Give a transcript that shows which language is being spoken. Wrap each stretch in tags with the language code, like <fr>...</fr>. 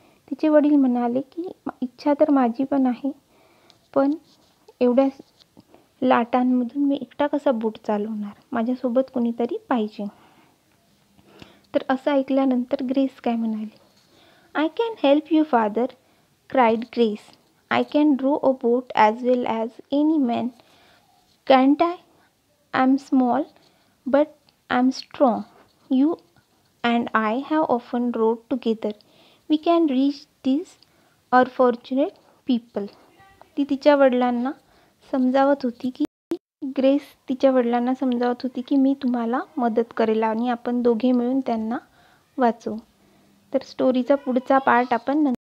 <mr>तिचे वडील म्हणाले की इच्छा तर माझी पण आहे, पण एवढ्या लाटांमधून मी एकटा कसा बोट चालवणार, माझ्यासोबत कोणीतरी पाहिजे. तर असं ऐकल्यानंतर ग्रेस काय म्हणाली.</mr> <en>I can help you, father, cried Grace. I can row a boat as well as any man, can't I? I'm small, but I'm strong. You and I have often rowed together. We can reach these unfortunate people.</en> <mr>ती तिच्या वडिलांना समजावत होती की grace तिच्या वडिलांना समजावत होती की मी तुम्हाला मदत करेल आणि आपण दोघे मिळून त्यांना वाचवू. तर स्टोरीचा पुढचा पार्ट आपण</mr>